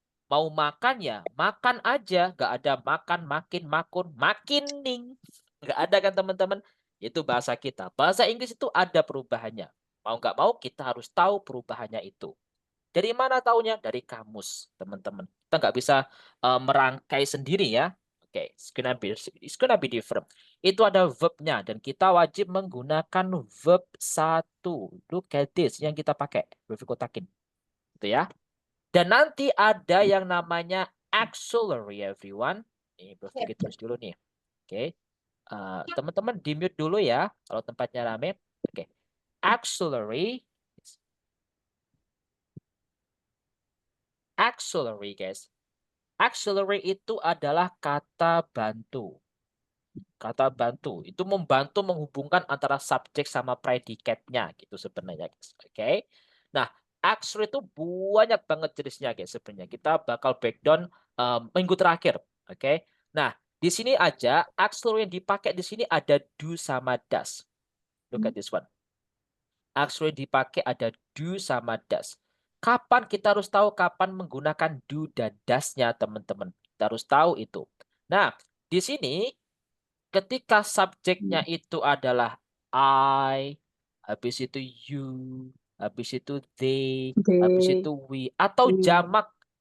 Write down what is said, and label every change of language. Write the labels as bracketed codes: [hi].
[id] Mau makan ya makan aja. Nggak ada makan, makin, makun, makining. Nggak ada kan teman-teman? Itu bahasa kita. Bahasa Inggris itu ada perubahannya. Mau nggak mau kita harus tahu perubahannya itu. Dari mana taunya? Dari kamus, teman-teman. Kita nggak bisa merangkai sendiri ya. [en] Oke, it's gonna be different. [id] Itu ada verbnya dan kita wajib menggunakan verb satu. [en] Look at this [id] yang kita pakai, verb kotakin. Itu ya. Dan nanti ada yang namanya auxiliary, everyone. Nih, Bro Vicky tulis dulu nih. Oke. Teman-teman di mute dulu ya kalau tempatnya rame. Oke. Auxiliary. Auxiliary, guys. Auxiliary itu adalah kata bantu. Kata bantu itu membantu menghubungkan antara subjek sama predikatnya gitu sebenarnya, guys. Oke. Nah, auxiliary itu banyak banget jenisnya, guys. Sebenarnya kita bakal breakdown minggu terakhir. Oke. Nah, di sini aja auxiliary yang dipakai di sini ada do sama does. [en] Look at this one. [id] Auxiliary dipakai ada do sama does. Kapan kita harus tahu kapan menggunakan do dan does-nya, teman-teman. Kita harus tahu itu. Nah, di sini ketika subjeknya itu adalah I, habis itu you, habis itu they, habis itu we, atau jamak.